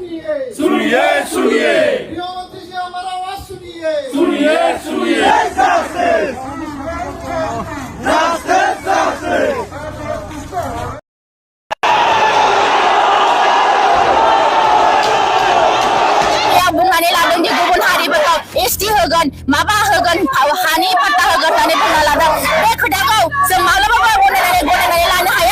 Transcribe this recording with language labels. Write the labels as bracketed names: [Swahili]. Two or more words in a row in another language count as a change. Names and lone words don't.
[Hindi] सुनिए सुनिए गृहमंत्री जी हमारा आवाज सुनिए सुनिए सुनिए [Bodo] बुंनानै लादों जे गुबुन हारिफोरखौ एसटि होगोन माबा होगोन हानि पट्टा होगोन होननानै बुंना लादों बे खोथाखौ जों माब्लाबाबो गनायनानै लानो हाया।